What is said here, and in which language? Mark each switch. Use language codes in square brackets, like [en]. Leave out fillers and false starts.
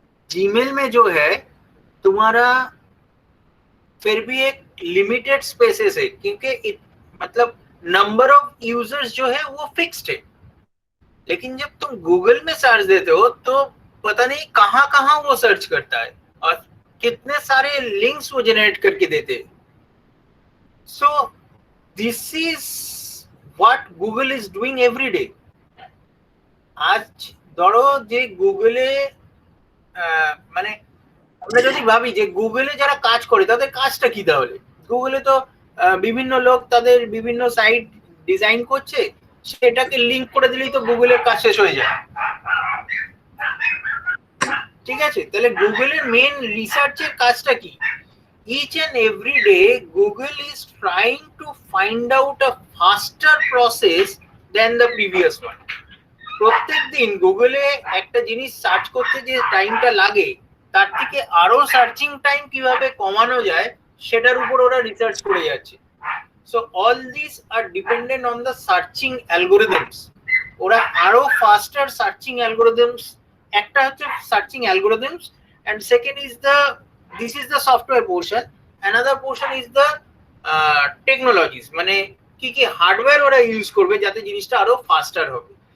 [hi] Gmail में जो है तुम्हारा फिर भी एक लिमिटेड स्पेसेस है, क्योंकि मतलब नंबर ऑफ यूजर्स जो है वो फिक्स्ड है। लेकिन जब तुम गूगल में सर्च देते हो तो पता नहीं कहां कहां वो सर्च करता है और कितने सारे लिंक्स वो जनरेट करके देते हैं। [en] So this is what Google is doing every day. [bn] আজ ধরো যে গুগলে মানে আমরা যদি ভাবি যে গুগলে যারা কাজ করে তাদের কাজটা কি, তাহলে গুগলে তো বিভিন্ন লোক তাদের বিভিন্ন সাইট ডিজাইন করছে, সেটাকে লিংক করে দিলেই তো গুগলের কাজ শেষ হয়ে যায়। ঠিক আছে, তাহলে গুগলের মেন রিসার্চের কাজটা কি? [en] Each and every day Google is trying to find out a faster process than the previous one. [bn] প্রত্যেক দিন গুগলে একটা জিনিস সার্চ করতে যে টাইমটা লাগে, তার থেকে আরো সার্চিং টাইম কিভাবে কমানো যায় সেটার উপর ওরা রিসার্চ করে যাচ্ছে। [en] So all this are dependent on the searching algorithms. [bn] ওরা আরো ফাস্টার সার্চিং অ্যালগোরিদমস, একটা হচ্ছে searching algorithms, [en] and second is the this is the software portion, another portion is the technologies, [bn] মানে কি কি হার্ডওয়্যার ওরা ইউজ করবে যাতে জিনিসটা আরো ফাস্টার হবে।